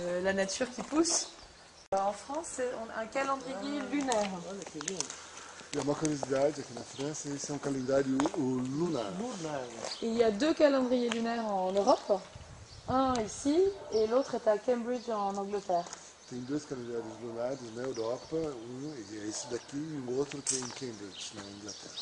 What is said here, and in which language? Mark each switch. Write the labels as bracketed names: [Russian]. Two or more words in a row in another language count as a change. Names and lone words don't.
[French] la nature qui pousse. En France, on a un calendrier lunaire. Il y a [Portuguese] uma curiosidade aqui na França, esse é um calendário lunar. [French] Et il y a deux calendriers lunaires en Europe. Un ici et l'autre est à Cambridge en Angleterre. [Portuguese] Tem dois calendários lunares na Europa, é esse daqui e o outro que é em Cambridge, na Inglaterra.